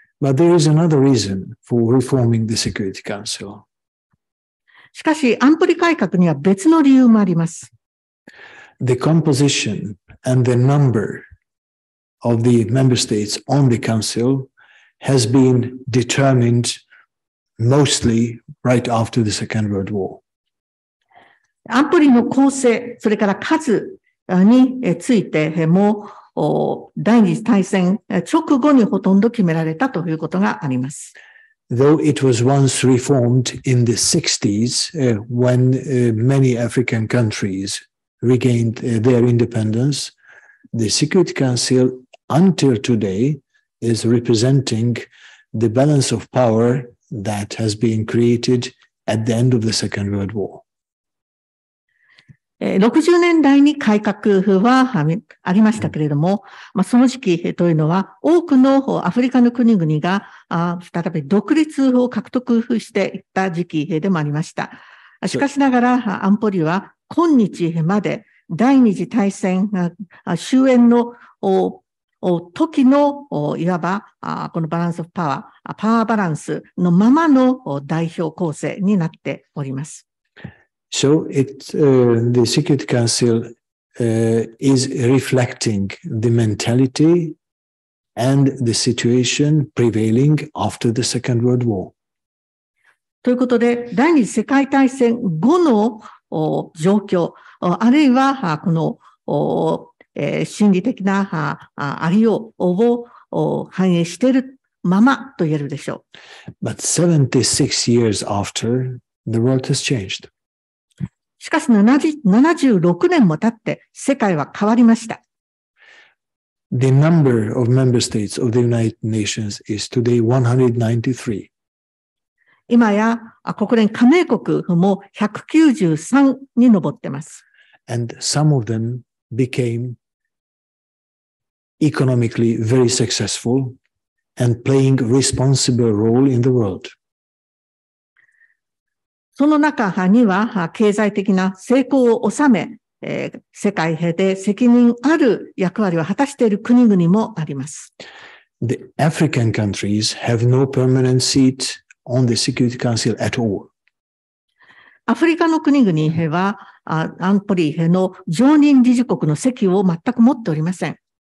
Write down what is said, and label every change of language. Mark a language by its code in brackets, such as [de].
[en] But there is another reason for reforming the Security Council. [ja] しかし、安保理改革には別の理由もあります。 [en] The composition and the number of the member states on the Council has been determined mostly right after the Second World War. [ja] 安保理の構成、それから数についても、第二次大戦直後にほとんど決められたということがあります。 [en] Though it was once reformed in the 60s, when many African countries regained their independence, the Security Council until today is representing the balance of power that has been created at the end of the Second World War. [ja] 60年代に改革はありましたけれども、その時期というのは多くのアフリカの国々が再び独立を獲得していった時期でもありました。しかしながら安保理は今日まで第二次大戦終焉の時のいわばこのバランスオブパワーバランスのままの代表構成になっております。 [en] So the Security Council is reflecting the mentality and the situation prevailing after the Second World War. [ja] ということで、第二次世界大戦後の状況、あるいはこの心理的なありようを反映しているままと言えるでしょう。 [en] But 76 years after, the world has changed. [ja] しかし76年も経って世界は変わりました。 [en] The number of member states of the United Nations is today 193. [ja] 今や国連加盟国も193に上っています。 [en] And some of them became economically very successful and playing a responsible role in the world. [ja] その中には、経済的な成功を収め、世界平で責任ある役割を果たしている国々もあります。 [en] The African countries have no permanent seat on the Security Council at all. [ja] アフリカの国々は、安保理の常任理事国の席を全く持っておりません。